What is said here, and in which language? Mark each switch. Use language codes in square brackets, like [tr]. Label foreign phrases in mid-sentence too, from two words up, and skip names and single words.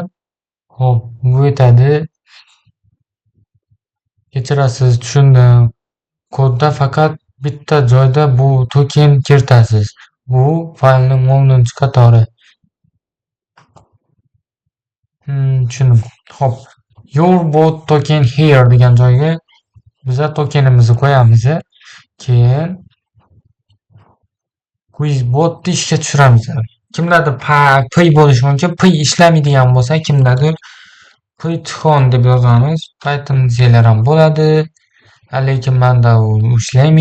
[uz] Hop, bu yetadi. Kechirasiz, tushundim. Kodda faqat bitta joyda bu token kiritasiz. Bu faylning 10-qatori. Tushundim. Hop, [en] your bot token here [uz] degan joyga biz tokenimizni qo'yamiz. Keyin quiz botni ishga tushiramiz. Kimlardir P bo'lishi mumkin. P ishlamaydigan bo'lsa, kimlardir Python deb yozamiz. Python desalar ham bo'ladi. Lekin menda u ishlamaydi.